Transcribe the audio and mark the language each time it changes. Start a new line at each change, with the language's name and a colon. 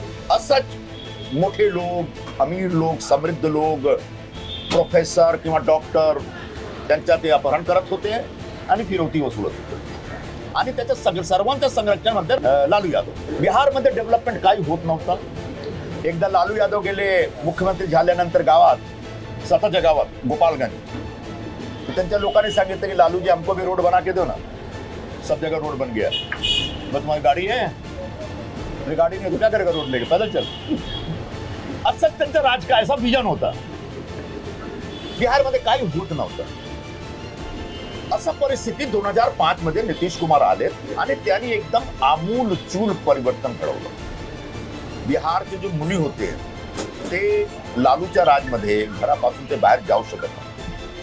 Marathi: असंच मोठे लोक, अमीर लोक, समृद्ध लोक, प्रोफेसर किंवा डॉक्टर त्यांच्या ते अपहरण करत होते आणि फिरवती वसूलत होते आणि त्याच्या सर्वांच्या संरक्षणामध्ये लालू यादव। बिहारमध्ये डेव्हलपमेंट काही होत नव्हतं। एकदा लालू यादव गेले मुख्यमंत्री झाल्यानंतर गावात, स्वतःच्या गावात गोपालगंज, त्यांच्या लोकांनी सांगितलं की
Hindi: लालू जी हमको भी रोड बना के दो ना। सब जगह रोड बन गया। बस तुम्हारी गाड़ी है? मेरी गाड़ी नहीं तो क्या करेगा रोड लेके, पैदल चल।
Marathi: असंच त्यांचा
Hindi: राज का ऐसा विजन
Marathi: होता। बिहारमध्ये काही होत नव्हतं। असा परिस्थिती 2005 मध्ये नितीश कुमार आले आणि त्यांनी एकदम आमूलचूल परिवर्तन घडवलं। बिहारचे जे मुनी होते ते लालूच्या राजमध्ये घरापासून ते बाहेर जाऊ शकत नव्हते।